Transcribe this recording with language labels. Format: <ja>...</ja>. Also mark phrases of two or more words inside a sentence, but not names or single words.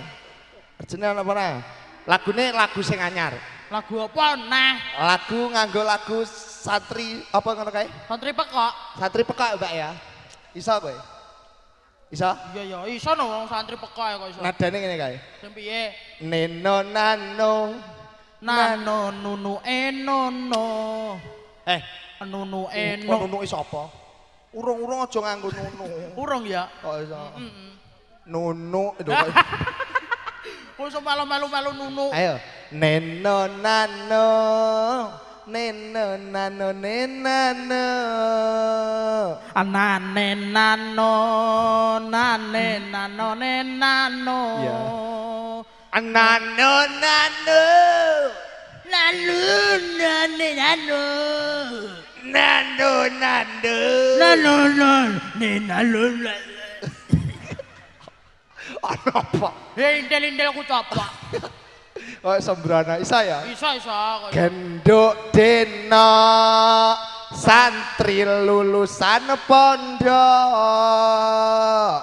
<jv>Arjene ana apa ora? Lagune lagu sing anyar. Lagu apa nah? Lagu nganggo lagu santri apa ngono kae? Santri pekok. Santri pekak Mbak ya. Iso kowe? Iso? Iya ya iso no wong santri pekok kok iso. Nadane ngene kae. Sing piye? Neno nano Nano nunu enono. Nunu eno. Nunu iso apa? Urung-urung aja nganggo nunu. Urung ya? Kok iso? Nunu itu kok. Kok iso malu-malu nunu. Ayo. Neno nano neno nano nenano Nane nano nane nano nenano Iya. Nano nano Nano nane nano nano nano Nano nano apa Indel-indel ku coba. oh sembrana isa ya Isa. genduk dena santri lulusan pondok</jv>